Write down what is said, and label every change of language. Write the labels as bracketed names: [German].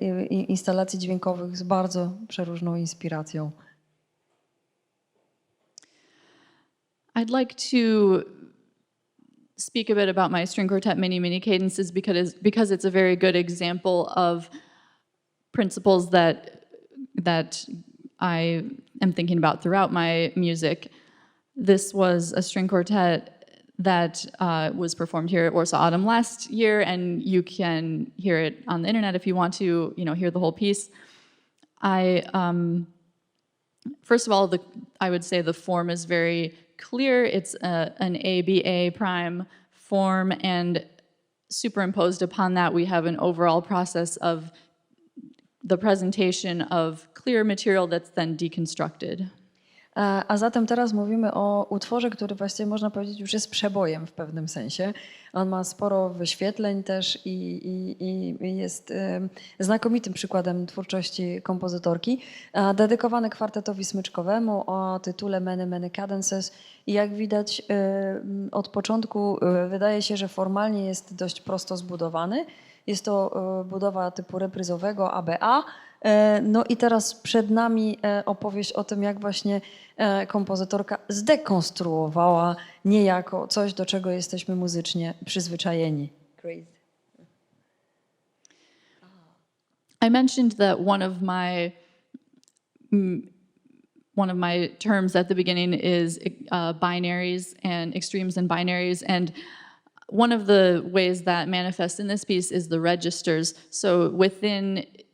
[Polish] Instalacji dźwiękowych z bardzo przeróżną inspiracją. [English] I'd like to speak a bit about my string quartet mini cadences because it's a very good example of principles that I am thinking about throughout my music. This was a string quartet that was performed here at Warsaw Autumn last year, and you can hear it on the internet if you want to, hear the whole piece. First of all, I would say the form is very clear. It's an ABA prime form, and superimposed upon that, we have an overall process of the presentation of clear material that's then deconstructed. [Polish] A zatem teraz mówimy o utworze, który właściwie można powiedzieć już jest przebojem w pewnym sensie. On ma sporo wyświetleń też i jest znakomitym przykładem twórczości kompozytorki. Dedykowany kwartetowi smyczkowemu o tytule Many Cadences. I jak widać od początku wydaje się, że formalnie jest dość prosto zbudowany. Jest to budowa typu repryzowego ABA. No i teraz przed nami opowieść o tym, jak właśnie kompozytorka zdekonstruowała niejako coś, do czego jesteśmy muzycznie przyzwyczajeni. [English] Great. I mentioned that one of my terms at the beginning is binaries and extremes and binaries, and one of the ways that manifests in this piece is the registers. So within